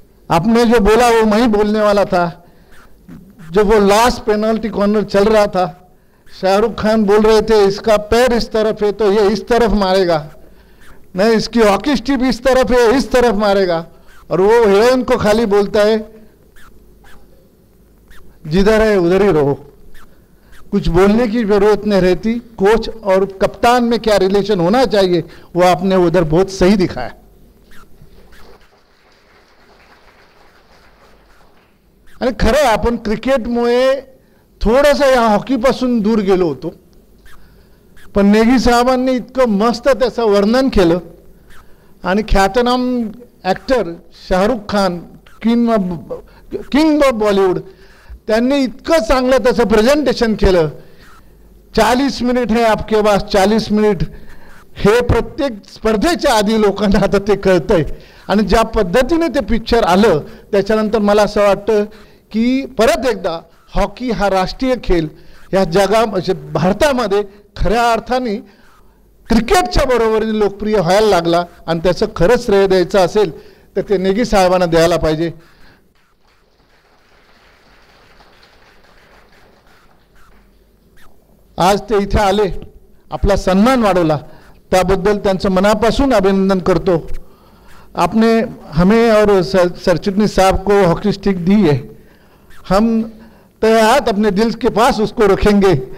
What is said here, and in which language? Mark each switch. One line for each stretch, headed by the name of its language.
Hindi: आपने जो बोला वो मैं ही बोलने वाला था. जब वो लास्ट पेनल्टी कॉर्नर चल रहा था, शाहरुख खान बोल रहे थे इसका पैर इस तरफ है तो ये इस तरफ मारेगा, नहीं इसकी हॉकी स्टिक इस तरफ है इस तरफ मारेगा, और वो हीरोइन को खाली बोलता है जिधर है उधर ही रहो. कुछ बोलने की जरूरत नहीं रहती. कोच और कप्तान में क्या रिलेशन होना चाहिए वो आपने उधर बहुत सही दिखाया.
Marathi: आणि खरं आपण क्रिकेटमुळे थोडंसं या हॉकीपासून दूर गेलो होतो, पण नेगी साहेबांनी इतकं मस्त त्याचं वर्णन केलं. आणि ख्यातनाम actor Shahrukh Khan, king of Bollywood, त्यांनी इतकं चांगलं त्याचं प्रेझेंटेशन केलं. 40 मिनिट
Hindi: है आपके पास,
Marathi: 40 मिनिट हे प्रत्येक स्पर्धेच्या आधी लोकांना आता ते कळतंय. आणि ज्या पद्धतीने ते पिक्चर आलं त्याच्यानंतर मला असं वाटतं की परत एकदा हॉकी हा राष्ट्रीय खेळ या भारतामध्ये खऱ्या अर्थाने क्रिकेटच्या बरोबरीने लोकप्रिय व्हायला लागला. आणि त्याचं खरंच श्रेय द्यायचं असेल तर ते नेगी साहेबांना द्यायला पाहिजे. आज ते इथे आले, आपला सन्मान वाढवला, त्याबद्दल त्यांचं मनापासून अभिनंदन करतो।
Hindi: आपने हमें और सरचिटनीस साहब को हॉकी स्टिक दी है, हम तैयार अपने दिल के पास उसको रखेंगे।